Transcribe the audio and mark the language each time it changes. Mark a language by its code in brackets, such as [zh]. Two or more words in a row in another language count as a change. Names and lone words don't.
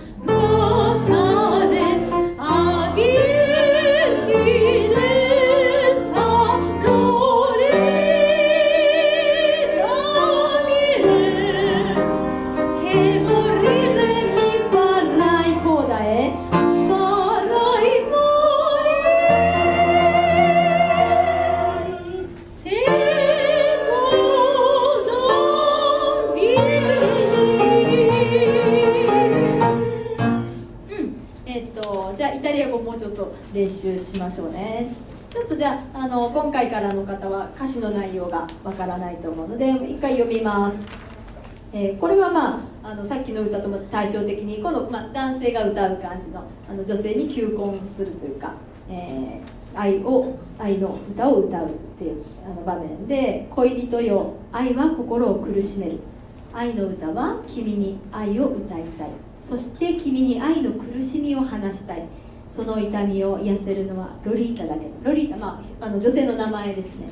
[it] vieni diretta Lolita vieni che morire mi farai coda farai morire se tu non vieni。 [ja] じゃあイタリア語もうちょっと練習しましょうね。ちょっとじゃあ、今回からの方は歌詞の内容がわからないと思うので一回読みます。これはさっきの歌とも対照的にこの、男性が歌う感じの女性に求婚するというか、愛の歌を歌うっていう場面で「恋人よ愛は心を苦しめる」「愛の歌は君に愛を歌いたい」「そして君に愛の苦しみを話したい」「その痛みを癒せるのはロリータだけ」ロリータ、女性の名前ですね。